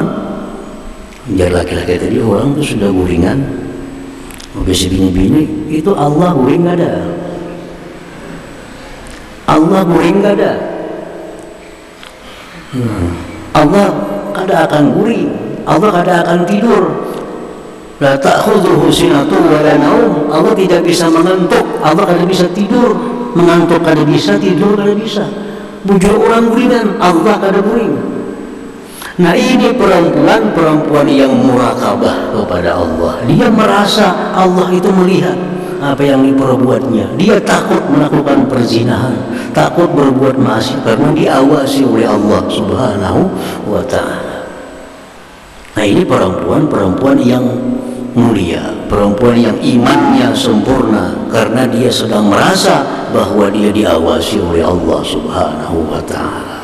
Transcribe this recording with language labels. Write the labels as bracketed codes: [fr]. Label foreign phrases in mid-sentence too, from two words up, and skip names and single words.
[bjn] Jadi laki-laki tadi orang itu sudah guringan. Oke, si bini-bini itu Allah guring gak ada. Allah guring gak ada. Allah kada akan guring. Allah kada akan tidur. [ar] لا تأخذه سنة ولا نوم. [id] Allah tidak bisa mengantuk, [bjn] Allah kada bisa tidur. Mengantuk kada bisa, tidur kada bisa. Bujur orang guringan, Allah kada guring. [id] Nah, ini perempuan yang murakabah kepada Allah. Dia merasa Allah itu melihat apa yang diperbuatnya. Dia takut melakukan perzinahan, takut berbuat maksiat karena diawasi oleh Allah [ar] سبحانه وتعالى. [id] Nah, ini perempuan yang mulia, perempuan yang imannya sempurna karena dia sedang merasa bahwa dia diawasi oleh Allah [ar] سبحانه وتعالى.